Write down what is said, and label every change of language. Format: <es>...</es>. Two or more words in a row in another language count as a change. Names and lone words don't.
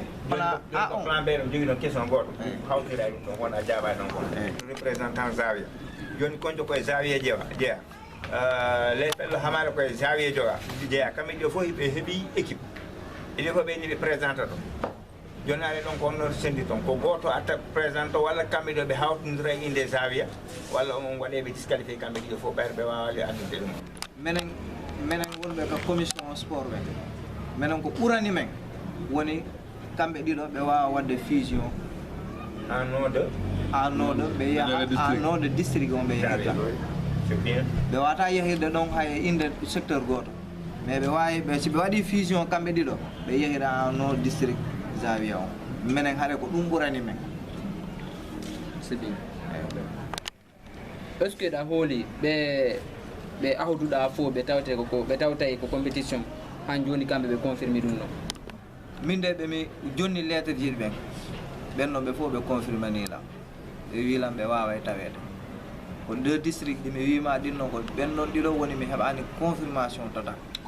<ff>plan B ɗum jogui ɗon question goto hawtira ɗum ɗon wona jaɓani ɗon ko représentant Zawiya joni Kondio koye Zawiya jeeya les ɓelɗo hamare koye Zawiya jeeya kamɓe ɗo fof ɓe heeɓi équipe eɗi fof ɓeyni ɓe présente ɗon joni are ɗon ko onno sendi toon ko goto atta présente walla kamɓe ɗo ɓe hawtodira e inde Zawiya walla on waɗeɓe disqualifié kamɓe ɗiɗo fof ɓayre ɓe wawali addude ɗum menen wonɓe ko</ff> <fr>commission sport</fr> <ff>ɓe minen ko ɓurani men woni kamɓe ɗiɗo ɓe wawa wadde fusion</ff> <fr>en nom de</fr> <ff>ɓe yaha</ff> <fr>en nom de district</fr> <ff>on ɓe yehirta ɓe wawata yehirde ɗon hay inde secteur goto mais ɓe wawi si ɓe waɗi fusion kamɓe ɗiɗo ɓe yehira</ff> <fr>en nom district</fr> <ff>Zawiya o minen haare ko ɗum ɓurani men</ff> <fr>c'est bien est ce que</fr> <ff>ɗa hooli ɓe awduɗa fo ɓe tawtay ko compétition han joni kamɓe ɓe confirme ɗum noon min de ɓemi jonni lettre jiɗi ɓen ɓenno ɓe fof ɓe confirme nilam ɓe wilam ɓe wawa e tawede ko 2 district ɗi mi wima ɗinno ko ɓennon ɗiɗo woni mi heɓani</ff> <fr>confirmation total</fr>